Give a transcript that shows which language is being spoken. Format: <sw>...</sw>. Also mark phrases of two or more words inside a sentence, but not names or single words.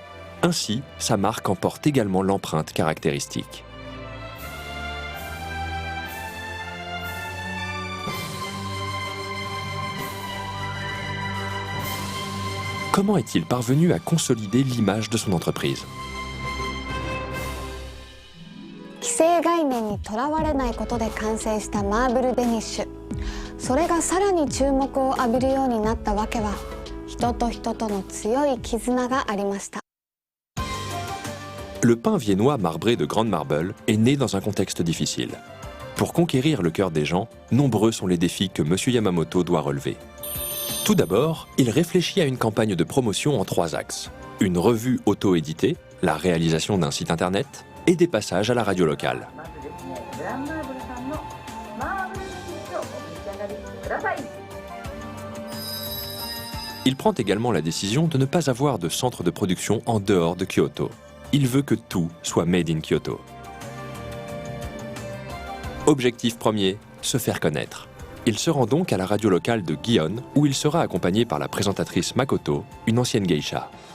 <fr>Ainsi, sa marque en porte également l'empreinte caractéristique. Comment est-il parvenu à consolider l'image de son entreprise?</fr> <ja>既成概念にとらわれないことで完成したマーブルデニッシュ。それがさらに注目を浴びるようになったわけは、人と人との強い絆がありました。</ja> <fr>Le pain viennois marbré de Grand Marble est né dans un contexte difficile. Pour conquérir le cœur des gens, nombreux sont les défis que Monsieur Yamamoto doit relever. Tout d'abord, il réfléchit à une campagne de promotion en 3 axes. Une revue auto-éditée, la réalisation d'un site internet et des passages à la radio locale. Il prend également la décision de ne pas avoir de centre de production en dehors de Kyoto. Il veut que tout soit</fr> <en>made in</en> <fr>Kyoto. Objectif premier, se faire connaître. Il se rend donc à la radio locale de Gion, où il sera accompagné par la présentatrice Makoto, une ancienne geisha.</fr>